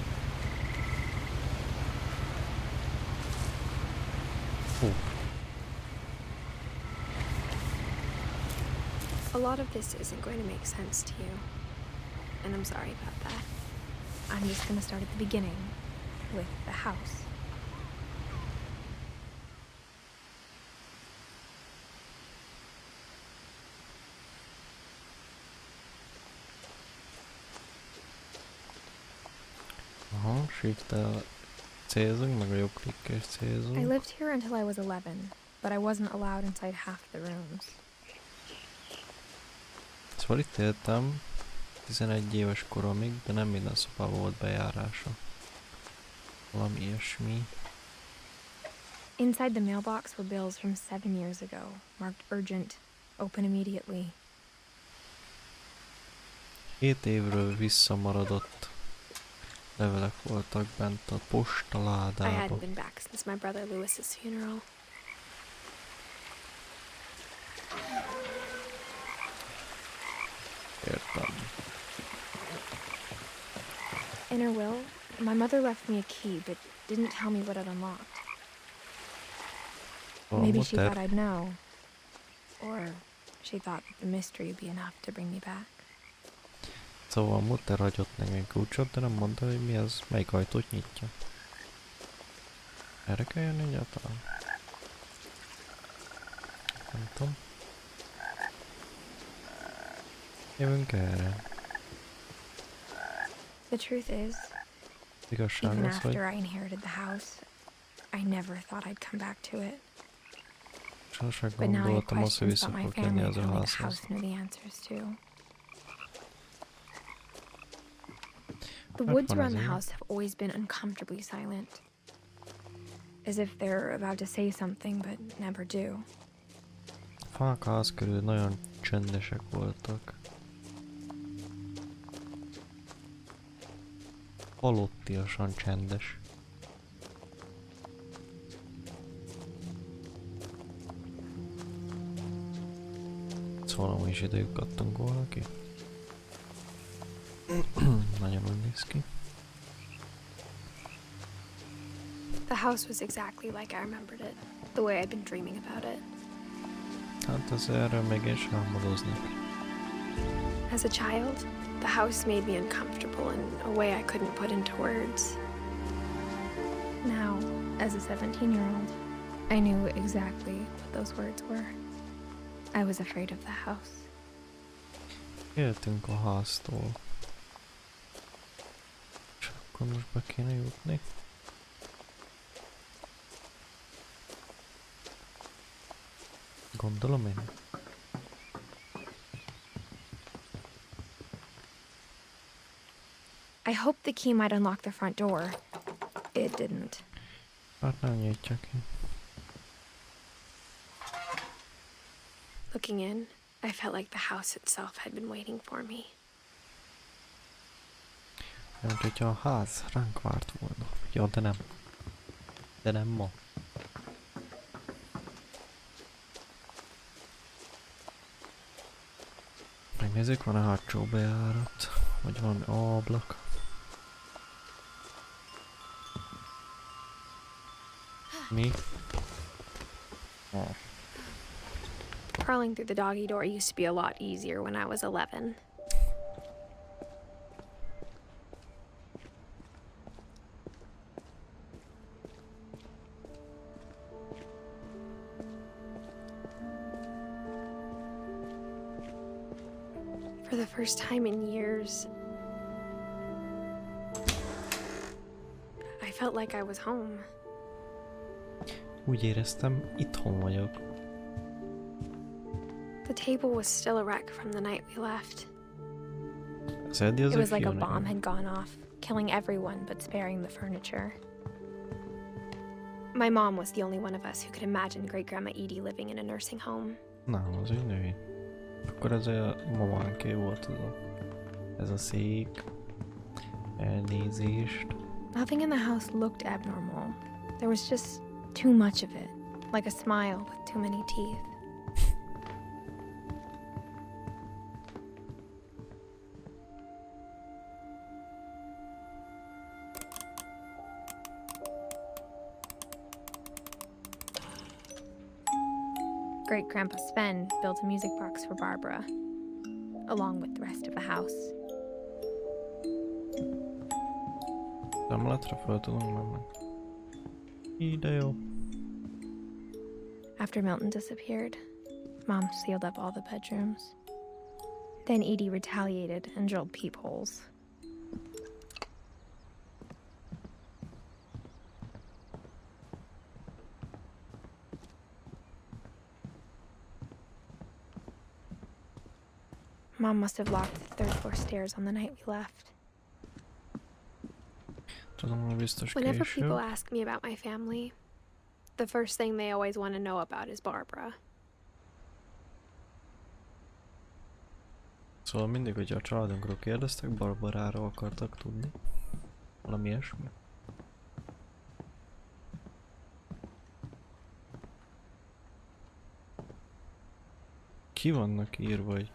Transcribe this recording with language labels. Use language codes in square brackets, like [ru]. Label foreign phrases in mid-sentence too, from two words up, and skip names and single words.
[en] A lot of this isn't going to make sense to you, and I'm sorry about that. I'm just going to start at the beginning, with the house. Aha, [hu] shift-tel célzunk, meg a jobb klikkes célzunk. [en] I lived here until I was 11, but I wasn't allowed inside half the rooms. [hu] Szóval itt éltem 11 éves koromig, de nem minden szobában volt bejárása. Valami ilyesmi. [en] Inside the mailbox were bills from 7 years ago, marked urgent, open immediately. [hu] 7 évről visszamaradott levelek voltak bent a [en] I [hu] postaládában. [en] hadn't been back since my brother Lewis's funeral. [hu] Értem. [en] In her will, my mother left me a key, but didn't tell me what it unlocked. Maybe she thought I'd know. Or she thought that the mystery would be enough to bring me back. [hu] Szóval a mutter hagyott nekem kulcsot, de nem mondta, hogy mi az, melyik ajtót nyitja. Erre kell jönni egyáltalán? Nem tudom. Jövünk erre. [en] The truth is, [hu] Igazság [en] even [hu] az, hogy [en] after I inherited the house, I never thought I'd come back to it. [hu] sosem [en] But now I have [hu] gondoltam azt, hogy [en] questions [hu] vissza [en] about my [hu] fogok jönni [en] family [hu] az [en] that [hu] a [en] only the [hu] házhoz. [en] house knew the answers to. The [hu] Hát [en] woods [hu] van [en] around the [hu] azért. [en] house have always been uncomfortably silent. As if they're about to say something but never do. [hu] A fák a ház körül nagyon csöndesek voltak. Halottiasan csendes. Szóval amúgy is idejük adtunk volna ki. Nagyon úgy néz ki. [en] The house was exactly like I remembered it, the way I'd been dreaming about it. [hu] Hát az erről még én sem álmodoznék. [en] As a child, the house made me uncomfortable in a way I couldn't put into words. Now, as a 17-year-old, I knew exactly what those words were. I was afraid of the house. [hu] Éltünk a háztól. És akkor most be kéne jutni. Gondolom én. [en] I hoped the key might unlock the front door. It didn't. [hu] Hát nem nyitja ki. Looking in, I felt like the house itself had been waiting for me. Mint hogyha a ház ránk várt volna. Ja, de nem. De nem ma. Megnézzük, van a hátsó bejárat, vagy valami ablak. Mi? Oh. [en] Crawling through the doggy door used to be a lot easier when I was 11. For the first time in years, I felt like I was home. [hu] Úgy éreztem, itthon vagyok. [en] The table was still a wreck from the night we left. [hu] Az Eddie az [en] It was [hu] egy [en] like a [hu] fiú [en] bomb [hu] nekem. [en] had gone off, killing everyone but sparing the furniture. My mom was the only one of us who could imagine Great Grandma Edie living in a nursing home. [hu] Nem, az egy női. Akkor ez a mamánké volt ez a szék. Elnézést. [en] Nothing in the house looked abnormal. There was just too much of it, like a smile with too many teeth. Great Grandpa Sven built a music box for Barbara, along with the rest of the house. [hu] Emeletre fel tudunk menni. Ide jó. [en] After Milton disappeared, Mom sealed up all the bedrooms. Then Edie retaliated and drilled peepholes. Mom must have locked the third floor stairs on the night we left. [hu] Tudom, hogy biztos [en] Whenever [hu] késő. [en] people ask me about my family, the first thing they always want to know about is Barbara. [hu] Szóval mindig, hogyha a családunkról kérdeztek, Barbaráról akartak tudni. Valami ilyesmi. Ki vannak írva, hogy